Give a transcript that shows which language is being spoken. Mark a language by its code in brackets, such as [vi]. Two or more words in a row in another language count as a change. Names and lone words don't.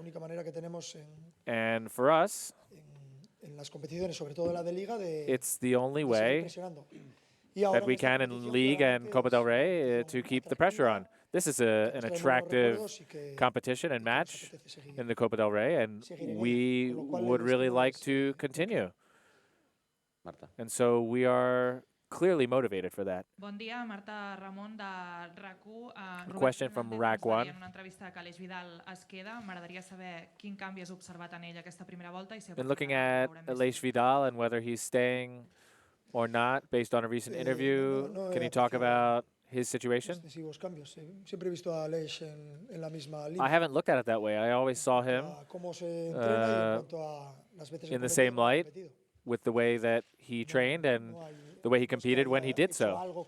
[en] And for us, it's the only way that we can in League and Copa del Rey to keep the pressure on. This is an attractive competition and match in the Copa del Rey, and we would really like to continue. And so we are clearly motivated for that. [ca] Bon dia, Marta Ramon de RAC1. [en] A question from RAC1. [ca] En una entrevista que Aleix Vidal es queda, m'agradaria saber quin canvi has observat en ell aquesta primera volta. [en] Been looking at Aleix Vidal and whether he's staying or not based on a recent interview. Can you talk about his situation? I haven't looked at it that way. I always saw him in the same light with the way that he trained and the way he competed when he did so.